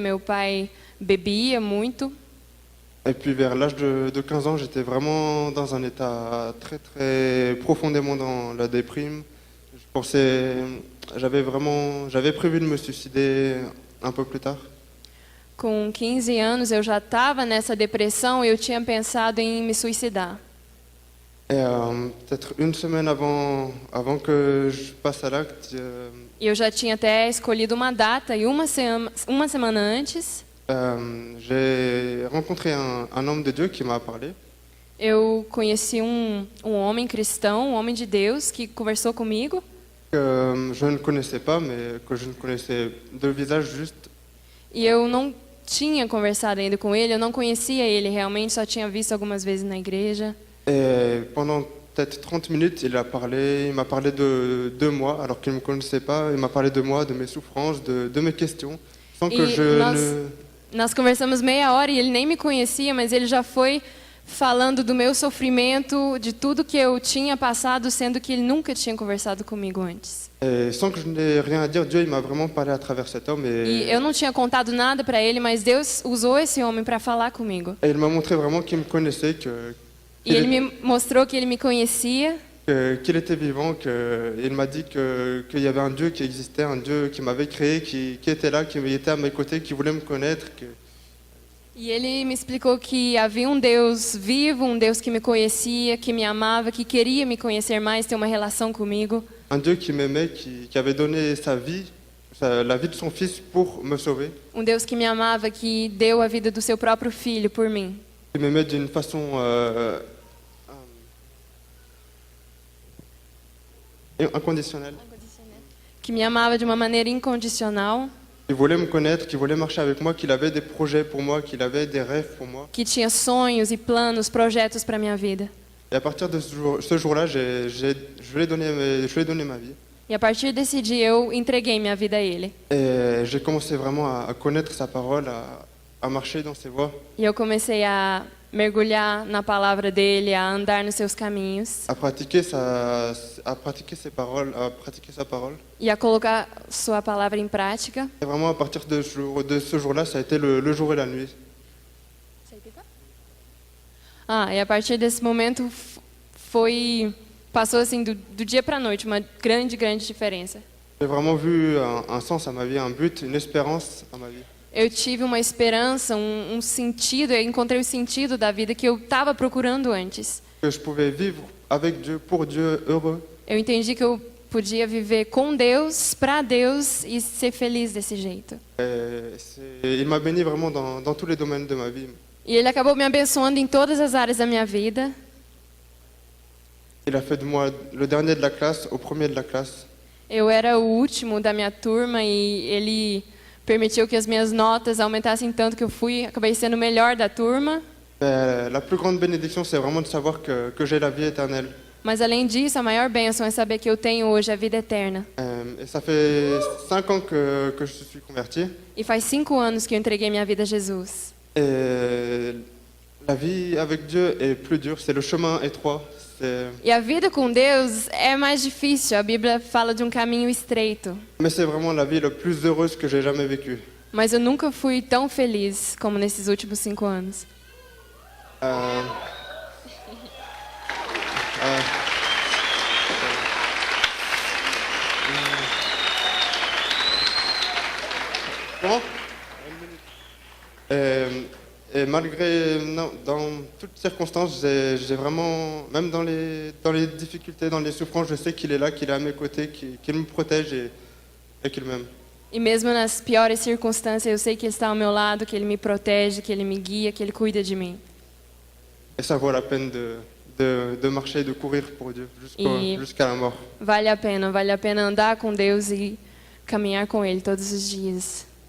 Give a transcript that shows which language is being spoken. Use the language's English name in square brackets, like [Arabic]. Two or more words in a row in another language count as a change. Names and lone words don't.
[Portuguese] Meu pai bebia muito. [French] Et puis vers l'âge de 15 ans, j'étais vraiment dans un état très très profondément dans la déprime. Je pensais, j'avais prévu de me suicider un peu plus tard. [Portuguese] Com 15 anos, eu já estava nessa depressão e eu tinha pensado em me suicidar. [French] Et peut-être une semaine avant que je passe à l'acte, [Portuguese] E eu já tinha até escolhido uma data e uma semana antes, [French] j'ai rencontré un homme de Dieu qui m'a parlé. [Portuguese] eu conheci um homem cristão, um homem de Deus, que conversou comigo. [French] Que je ne connaissais pas, mais que je ne connaissais de visage juste. [Portuguese] E eu não tinha conversado ainda com ele, eu não conhecia ele realmente, só tinha visto algumas vezes na igreja. [French] Et pendant peut-être 30 minutes, il m'a parlé de moi, alors qu'il ne me connaissait pas. Il m'a parlé de moi, de mes souffrances, de mes questions, sans que [Portuguese] Nós conversamos meia hora e ele nem me conhecia, mas ele já foi falando do meu sofrimento, de tudo que eu tinha passado, sendo que ele nunca tinha conversado comigo antes. [French] Et sans que je n'ai rien à dire, Dieu il m'a vraiment parlé à travers cet homme. [Portuguese] E eu não tinha contado nada para ele, mas Deus usou esse homem para falar comigo. [French] Et il m'a montré vraiment qu'il me connaissait, [Portuguese] E ele me mostrou que ele me conhecia. [French] Qu'il était vivant, il m'a dit qu'il y avait un Dieu qui existait, un Dieu qui m'avait créé, qui était là, qui était à mes côtés, qui voulait me connaître. [Portuguese] E ele me explicou que havia um Deus vivo, um Deus que me conhecia, que me amava, que queria me conhecer mais, ter uma relação comigo. [French] Un Dieu qui m'aimait, qui avait donné sa vie, la vie de son fils pour me sauver. [Portuguese] Um Deus que me amava, que deu a vida do seu próprio filho por mim. [French] Il m'aimait d'une façon inconditionnelle. [Portuguese] Que me amava de uma maneira incondicional. [French] Il voulait me connaître, qui voulait marcher avec moi, qu'il avait des projets pour moi, qu'il avait des rêves pour moi. [Portuguese] Que tinha sonhos e planos, projetos para minha vida. [French] Et à partir de ce jour-là, je lui ai donné ma vie. [Portuguese] E a partir desse dia eu entreguei minha vida a ele. [French] Et j'ai commencé vraiment à connaître sa parole, à marcher dans ses voies. [Portuguese] E eu comecei a mergulhar na palavra dele, a andar nos seus caminhos. [French] À pratiquer ses paroles, à pratiquer sa parole. [Portuguese] E a colocar sua palavra em prática. [French] Et vraiment à partir de ce jour-là, ça a été le jour et la nuit. [Portuguese] E a partir desse momento passou assim do dia para a noite, uma grande diferença. [French] J'ai vraiment vu un sens à ma vie, un but, une espérance à ma vie. [Portuguese] Eu tive uma esperança, um sentido, eu encontrei o sentido da vida que eu estava procurando antes. [French] Que je pouvais vivre avec Dieu, pour Dieu, heureux. [Portuguese] Eu entendi que eu podia viver com Deus, para Deus e ser feliz desse jeito. [French] Il m'a béni vraiment dans tous les domaines de ma vie. [Portuguese] E Ele acabou me abençoando em todas as áreas da minha vida. [French] Il a fait de moi le dernier de la classe au premier de la classe. [Portuguese] Eu era o último da minha turma e Ele permitiu que as minhas notas aumentassem tanto que acabei sendo o melhor da turma. [French] La plus grande bénédiction, c'est vraiment de savoir que j'ai la vie éternelle. [Portuguese] Mas além disso, a maior bênção é saber que eu tenho hoje a vida eterna. [French] Et ça fait 5 ans que je suis converti. [Portuguese] E faz 5 anos que eu entreguei minha vida a Jesus. [French] Et la vie avec Dieu est plus dure, c'est le chemin étroit. [Portuguese] E a vida com Deus é mais difícil. A Bíblia fala de um caminho estreito. [French] Mais c'est vraiment la vie la plus heureuse que j'ai jamais vécue. [Portuguese] Mas eu nunca fui tão feliz como nesses últimos 5 anos. [French] Comment? Et malgré, dans toutes circonstances, j'ai vraiment, même dans les difficultés, dans les souffrances, je sais qu'il est là, qu'il est à mes côtés, qu'il me protège et qu'il m'aime. [Portuguese] E mesmo nas piores circunstâncias, eu sei que Ele está ao meu lado, que Ele me protege, que Ele me guia, que Ele cuida de mim. [French] Et ça vaut la peine de marcher, de courir pour Dieu jusqu'à la mort. [Portuguese] Vale a pena andar com Deus e caminhar com Ele todos os dias.